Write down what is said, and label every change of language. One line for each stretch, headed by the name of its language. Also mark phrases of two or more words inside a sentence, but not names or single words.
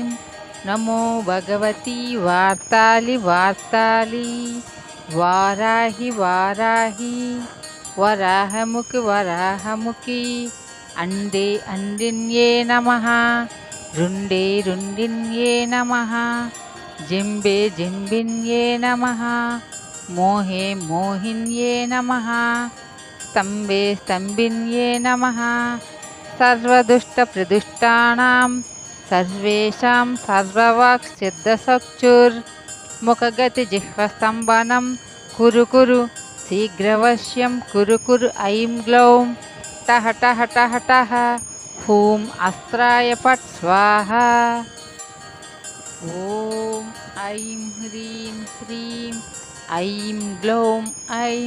Sanskrit: नमो भगवती वार्ताली वार्ताली वाराहि वाराहि वराहमुखि वराहमुखि अंडे अंडिन्ये नमः रुंडे रुंडिन्ये नमः जिंबे जिंबिन्ये नमः मोहे मोहिन्ये नमः स्तंभे स्तंभिन्ये नमः सर्वदुष्टप्रदुष्टानां सर्वेषां सर्ववाक् सिद्धचक्षुर्मुखगतिजिह्वस्तम्भनं मुखगति जिह्वस्तंभनं कुरु कुरु शीघ्रवश्यं कुरु कुरु ऐं ग्लौं टह टह टह टह हूं अस्त्राय पट् स्वाह. ओं ऐं ह्रीं श्रीं ऐं ग्लौं ऐं